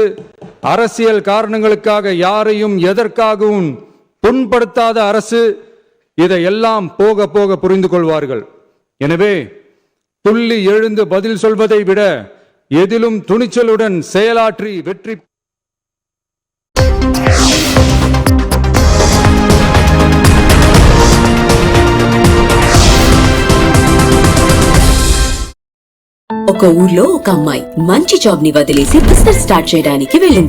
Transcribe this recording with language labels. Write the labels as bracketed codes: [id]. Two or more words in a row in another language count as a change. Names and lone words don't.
[ta] அரசியல் காரணங்களுக்காக யாரையும் எதற்காகவும் புண்படுத்தாத அரசு. இதையெல்லாம் போக போக புரிந்து கொள்வார்கள். எனவே துள்ளி எழுந்து பதில் சொல்வதை விட எதிலும் துணிச்சலுடன் செயலாற்றி வெற்றி [te] ఒక ఊర్లో ఒక అమ్మాయి మంచి జాబ్ ని వదిలేసి [en] business start [te] చేయడానికి వెళ్ళింది.